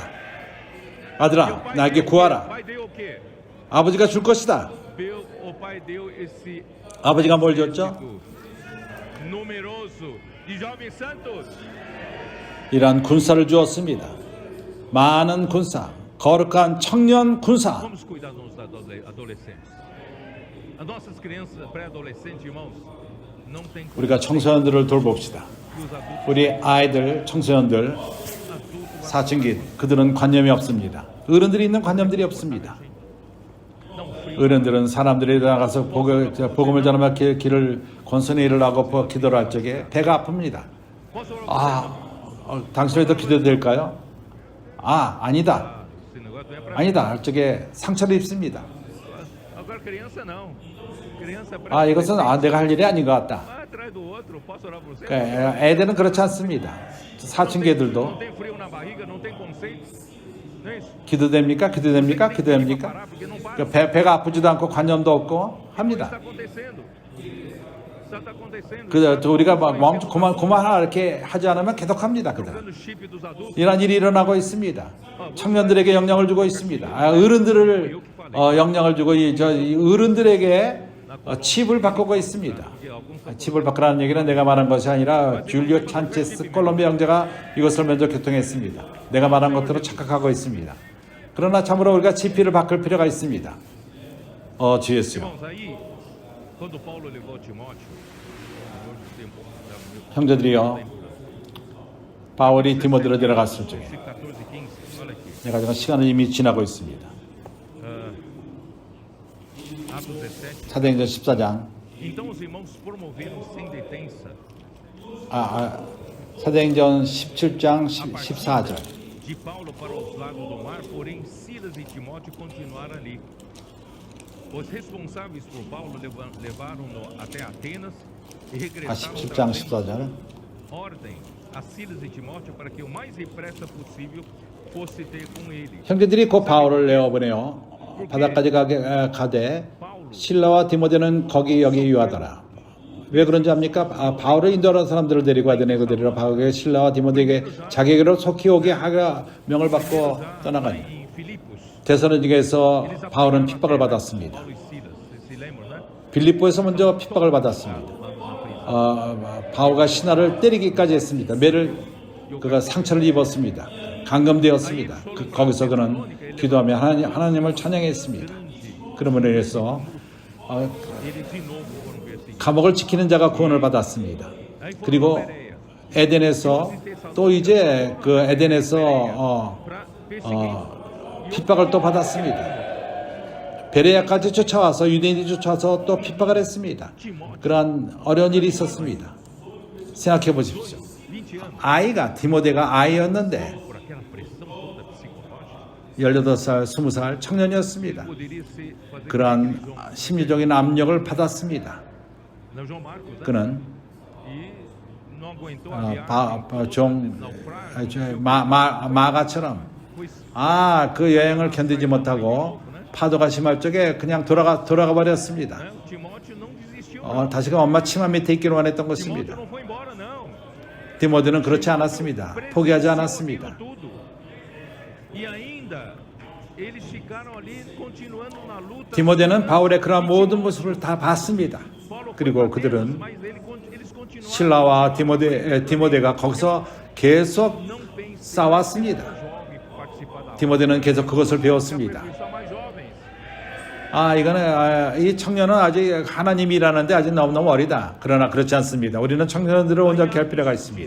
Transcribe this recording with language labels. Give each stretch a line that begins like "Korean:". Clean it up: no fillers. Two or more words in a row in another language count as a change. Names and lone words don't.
Korean: 아들아, 나에게 구하라. 아버지가 줄 것이다. 아버지가 뭘 줬죠? 이러한 군사를 주었습니다. 많은 군사, 거룩한 청년 군사.
Portuguese: Vamos cuidar dos adolescentes. As nossas crianças pré-adolescentes, irmãos, não tem como
Korean: 우리가 청소년들을 돌봅시다.
Portuguese: que os adultos
Korean: 우리 아이들, 청소년들, 사춘기 그들은 관념이 없습니다. 어른들이 있는 관념들이 없습니다. 어른들은 사람들이 나가서 복음을 전하며 길을 권선에 일어나고 기도를 할 적에 배가 아픕니다. 당신에도 기도도 될까요? 아니다.
Portuguese: esse negócio não é para
Korean: 아니다. 할 적에 상처를 입습니다.
Portuguese: agora criança não. Criança
Korean: 이것은 내가 할 일이 아닌 것 같다.
Portuguese: vai atrás do outro. Posso orar por você?
Korean: 애들은 그렇지 않습니다. 사춘기 애들도
Portuguese: Não tem frio na barriga, não tem conceito. Não é isso?
Korean: 기도됩니까? 기도됩니까? 기도됩니까?
Portuguese: Parar porque não para.
Korean: 배가 아프지도 않고 관념도 없고
Portuguese: Isso
Korean: 합니다.
Portuguese: está acontecendo. Isso está acontecendo.
Korean: 우리가 멈춰 그만하라 이렇게 하지 않으면 계속합니다. 그들은
Portuguese: Trocando o chip dos adultos.
Korean: 이런 일이 일어나고 있습니다. 청년들에게 영향을 주고 있습니다. 어른들을 영향을 주고 이 어른들에게 칩을 바꾸고 있습니다. 칩을 바꾸라는 얘기는 내가 말한 것이 아니라 줄리오 찬체스 콜롬비아 형제가 이것을 먼저 교통했습니다. 내가 말한 것대로 착각하고 있습니다. 그러나 참으로 우리가 칩을 바꿀 필요가 있습니다. 주 예수요.
Portuguese: Irmãos, aí, quando Paulo levou Timóteo, no tempo da
Korean: 형제들이요. 바울이 디모데로 데려갔을 적에 14, 15,
Portuguese: olha aqui.
Korean: 내가 지금 시간은 이미 지나고 있습니다.
Portuguese: Atos 17.
Korean: 사도행전 14장
Portuguese: Então os irmãos promoveram sem detença
Korean: 사도행전 17장 14절
Portuguese: de Paulo para os lados do mar, porém Silas e Timóteo continuaram ali. Os responsáveis por Paulo levaram-no até Atenas e regressaram
Korean: 17장
Portuguese: trazendo
Korean: 14절
Portuguese: ordem a Silas e Timóteo para que o mais depressa possível fosse ter com ele.
Korean: 형제들이 곧 바울을 내어보내어 바다까지 가되 실라와 디모데는 거기 여기 유하더라. 왜 그런지 압니까? 바울을 인도하는 사람들을 데리고 와야 되네. 그들이라 바울에게 실라와 디모데에게 자기에게로 속히 오게 하라 명을 받고 떠나가니
Portuguese: Em Filipos,
Korean: 데살로니가에서 바울은 핍박을 받았습니다.
Portuguese: Paulo e Silas, vocês se lembram, né?
Korean: 빌립보에서 먼저 핍박을 받았습니다. 바울과 신하를 때리기까지 했습니다. 그가 상처를 입었습니다. 감금되었습니다. 거기서 그는 기도하며 하나님을 찬양했습니다. 그러므로 인해서
Portuguese: Eles de novo foram perseguidos.
Korean: 감옥을 지키는 자가 구원을 받았습니다. 그리고 에덴에서 또 이제 그 에덴에서 핍박을 또 받았습니다. 베레아까지 쫓아와서 유대인이 쫓아와서 또 핍박을 했습니다. 그러한 어려운 일이 있었습니다. 생각해 보십시오.
Portuguese: 20 anos
Korean: 디모데가 아이였는데
Portuguese: por aquela pressão toda psicológica.
Korean: 18살, 20살 청년이었습니다.
Portuguese: poderia ser fazer
Korean: 그러한 심리적인 압력을 받았습니다.
Portuguese: Não, João Marcos, né?
Korean: 그는
Portuguese: E não aguentou a viagem
Korean: 종
Portuguese: naufrágio.
Korean: 마가처럼 그 여행을 견디지 못하고 파도가 심할 적에 그냥 돌아가 버렸습니다.
Portuguese: Né? O Timóteo não desistiu.
Korean: 다시금 엄마 치마 밑에 있기를 원했던 Timóteo 것입니다.
Portuguese: não foi embora, não.
Korean: 디모데는 그렇지 않았습니다. 포기하지
Portuguese: Presenciou
Korean: 않았습니다.
Portuguese: aquilo tudo. E ainda eles ficaram ali continuando na luta.
Korean: 디모데는 바울의 그러한 모든 모습을 다 봤습니다.
Portuguese: Paulo foi
Korean: 그리고
Portuguese: pra
Korean: 그들은
Portuguese: Deus, mas eles continuaram.
Korean: 실라와 디모데가 거기서 계속
Portuguese: Não pense
Korean: 싸웠습니다.
Portuguese: jovem participar da
Korean: 디모데는 계속 그것을 배웠습니다.
Portuguese: aperfeiçoar mais jovens.
Korean: 이 청년은 아직 하나님이 일하는데 아직 너무너무 어리다. 그러나 그렇지 않습니다. 우리는 청년들을 온전케 할 필요가 있습니다.